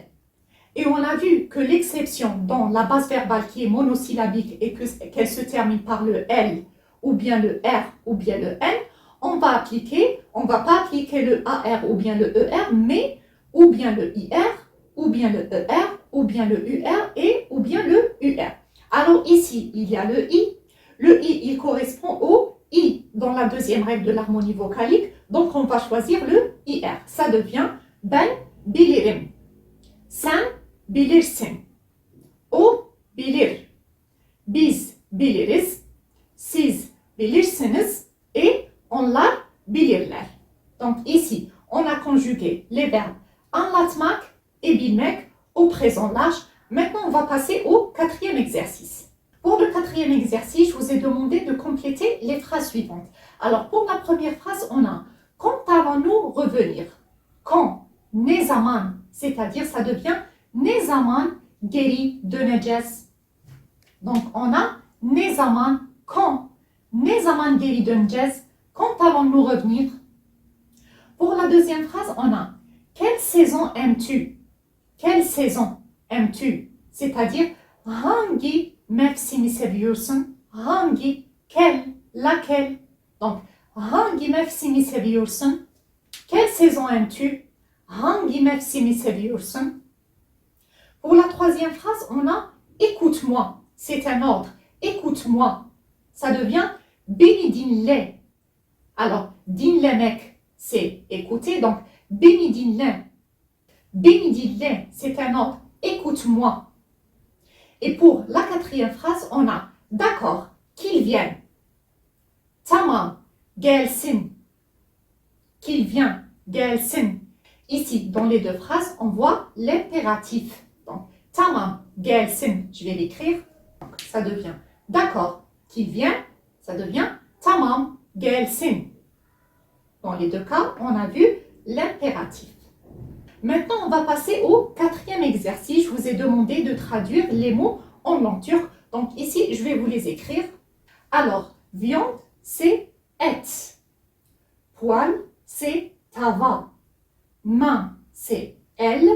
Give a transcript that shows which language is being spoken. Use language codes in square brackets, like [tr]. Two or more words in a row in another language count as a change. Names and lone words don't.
[fr] Et on a vu que l'exception dans la base verbale qui est monosyllabique et qu'elle se termine par le L, ou bien le R, ou bien le N, on va pas appliquer le AR ou bien le ER, mais ou bien le IR, ou bien le ER, ou bien le UR et ou bien le UR. Alors ici, il y a le I. Le I, il correspond au I dans la deuxième règle de l'harmonie vocalique. Donc, on va choisir le IR. Ça devient [tr] ben bilirim. Sen bilirsin. O bilir. Biz biliriz. Siz bilirsiniz. Et onlar bilirler. [fr] Donc, ici, on a conjugué les verbes anlatmak et bilmek au présent large. Maintenant, on va passer au quatrième exercice. Pour le quatrième exercice, je vous ai demandé de compléter les phrases suivantes. Alors, pour la première phrase, on a « Quand allons-nous revenir ?» Quand, [tr] ne zaman, [fr] c'est-à-dire ça devient « [tr] Ne zaman geri döneceğiz ?» [fr] Donc, on a « [tr] Ne zaman [fr] » quand, « [tr] Ne zaman geri döneceğiz ?» [fr] Quand allons-nous revenir? Pour la deuxième phrase, on a « Quelle saison aimes-tu » Quelle saison aimes-tu? [tr] C'est-à-dire « Hangi mevsimi seviyorsun? Hangi, [fr] quel, laquelle. Donc, [tr] hangi mevsimi seviyorsun? [fr] Quelle saison aimes-tu? [tr] Hangi mevsimi seviyorsun? [fr] Pour la troisième phrase, on a écoute-moi. C'est un ordre. Écoute-moi. ça devient [tr] beni dinle. [fr] Alors, dinlemek, c'est écouter. Donc, [tr] beni dinle. Beni dinle, [fr] c'est un ordre. Écoute-moi. Et pour la quatrième phrase, on a d'accord, qu'il vienne. [tr] Tamam, gelsin. [fr] Qu'il vient, gelsin. Ici, dans les deux phrases, on voit l'impératif. Donc, [tr] tamam, gelsin, [fr] je vais l'écrire. Ça devient d'accord, qu'il vient. Ça devient [tr] tamam, gelsin. [fr] Dans les deux cas, on a vu l'impératif. Maintenant, on va passer au quatrième exercice. Je vous ai demandé de traduire les mots en langue turque. Donc ici, je vais vous les écrire. Alors, viande, c'est et. Poêle, c'est tava. Main, c'est el.